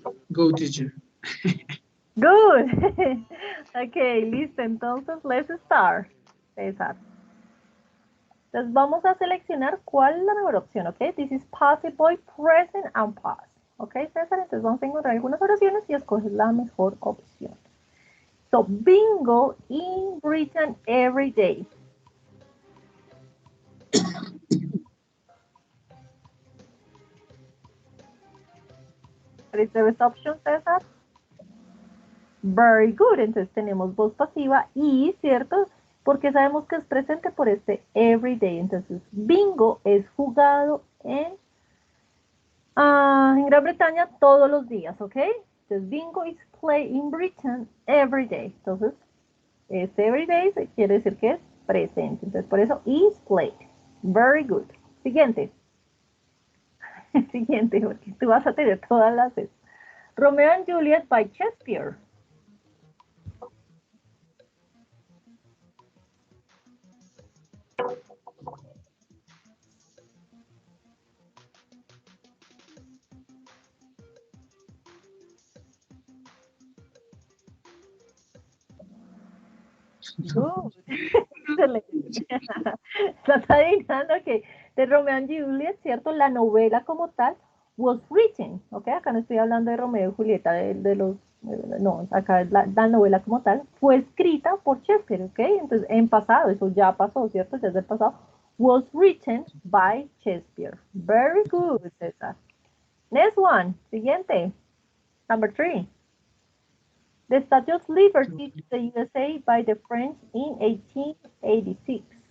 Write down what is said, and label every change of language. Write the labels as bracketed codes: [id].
[en] Go, teacher. Good. Ok, listo. Entonces, let's start. César. [es] Entonces, vamos a seleccionar cuál es la mejor opción, ¿ok? [en] This is passive voice, present and past. [es] ¿Ok, César? Entonces, vamos a encontrar algunas oraciones y escoges la mejor opción. [en] So, bingo in Britain every day. What is the best option, César? Very good. [es] Entonces tenemos voz pasiva y, ¿cierto? Porque sabemos que es presente por este everyday. Entonces, bingo es jugado en Gran Bretaña todos los días, ¿ok? Entonces, [en] bingo is played in Britain every day. [es] Entonces, este everyday quiere decir que es presente. Entonces, por eso [en] is played. Very good. [es] Siguiente. Siguiente, porque tú vas a tener todas las. [en] Romeo and Juliet by Shakespeare. Good. Excelente. [es] Estás adivinando que de Romeo and Juliet, ¿cierto? La novela como tal [en] was written, [es] ¿ok? Acá no estoy hablando de Romeo y Julieta, de los, no, acá la novela como tal fue escrita por Shakespeare, ¿ok? Entonces, en pasado, eso ya pasó, ¿cierto? Ya es del pasado. [en] Was written by Shakespeare. Very good, César. Next one, siguiente. Number 3. The Statue of Liberty to the USA by the French in 1886.